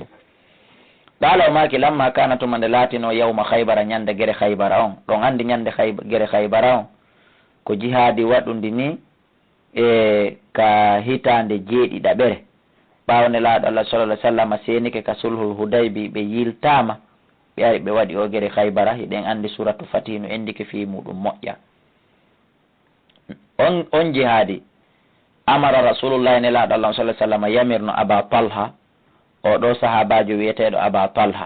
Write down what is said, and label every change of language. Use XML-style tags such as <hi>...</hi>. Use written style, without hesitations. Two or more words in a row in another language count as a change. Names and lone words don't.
<ff>qala o maki lamma kana tuma nde laatino yawma haybara ñande guere haybara on ɗon andi ñande guere haybara on ko jihadi waɗundi ni e ka hitande jeeɗiɗaɓere ɓawo nelaɗo Allah</ff> <ar>صلى الله عليه وسلم</ar> <ff>senike ka sulhul hudaybi ɓe yiltama ɓe ari ɓe waɗi o guere haybara hiɗen andi suratu fatih no endike fi muɗum moƴƴa. on jihadi</ff> <ar>أمر رسول الله</ar> <ff>nelaɗo Allah</ff> <ar>صلى الله عليه وسلم</ar> <ff>yamirno aba talha oɗo sahabajo wiyeteɗo aba talha</ff>